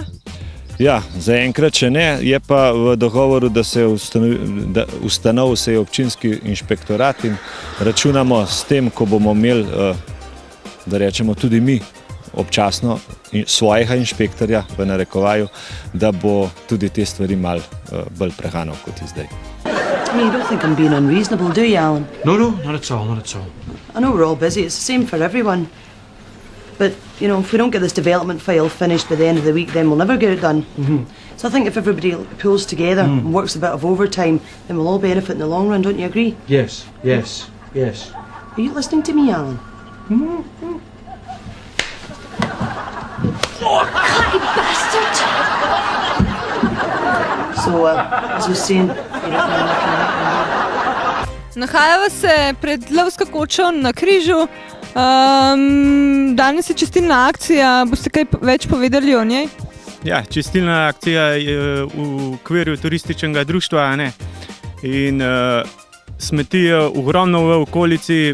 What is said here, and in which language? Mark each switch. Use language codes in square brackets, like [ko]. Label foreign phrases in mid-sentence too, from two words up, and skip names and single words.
[sl] Ja, zaenkrat še ne, je pa v dogovoru, da se ustanovil se je občinski inšpektorat in računamo s tem, ko bomo imeli, da rečemo, tudi mi občasno svojega inšpektorja v narekovaju, da bo tudi te stvari malo bolj preganjal kot je zdaj. [en] You don't think I'm being unreasonable, do you, Alan? No, not at all, not at all. I know we're all busy, it's the same for everyone. But, you know, if we don't get this development file finished by the end of the week, then we'll never get it done. So I think if everybody pulls together and works a bit of overtime, then we'll all benefit in the long run, don't you agree? Yes. Are you listening to me, Alan? Oh, cutty bastard! So, as I was saying, you don't mind looking at me. [sl] Nahajava se pred lovsko kočo na Križu. Danes je čistilna akcija, boste kaj več povedali o njej? Ja, čistilna akcija je v okviru turističnega društva, in smeti je ogromno v okolici.